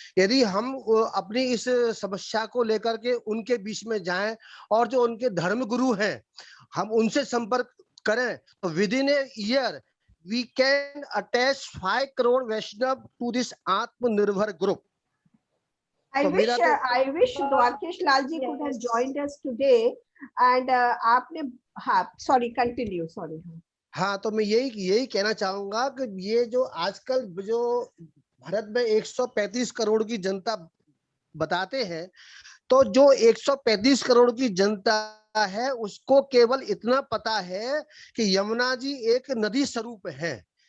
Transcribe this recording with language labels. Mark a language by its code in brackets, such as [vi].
[hi] यदि हम अपनी इस समस्या को लेकर के उनके बीच में जाएं और जो उनके धर्म गुरु हैं हम उनसे संपर्क करें तो [en] Within a year we can attach 5 crore Vaishnav to this Atmanirbhar group. I wish Dwarkesh Lal ji could have joined us today and [hi] आपने, हाँ, [en] sorry, continue, sorry. [hi] हाँ, तो मैं यही कहना चाहूंगा कि ये जो आजकल जो भारत में 135 करोड़ की जनता बताते हैं, तो जो 135 करोड़ की जनता है उसको केवल इतना पता है कि यमुना जी एक नदी स्वरूप है।